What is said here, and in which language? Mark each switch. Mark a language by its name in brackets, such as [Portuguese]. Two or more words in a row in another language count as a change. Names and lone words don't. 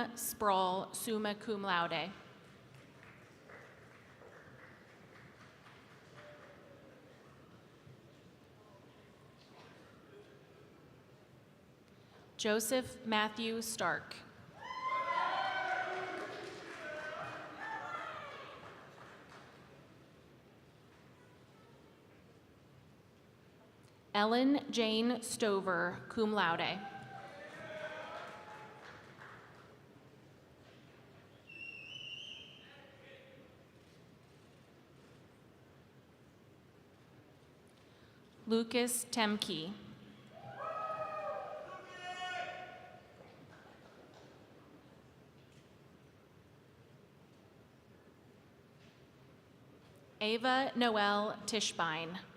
[English] Sproul, [Latin] summa cum laude. [English] Joseph Matthew Stark. Ellen Jane Stover, [Latin] cum laude. [English] Lucas Temke. Ava Noel Tischbein.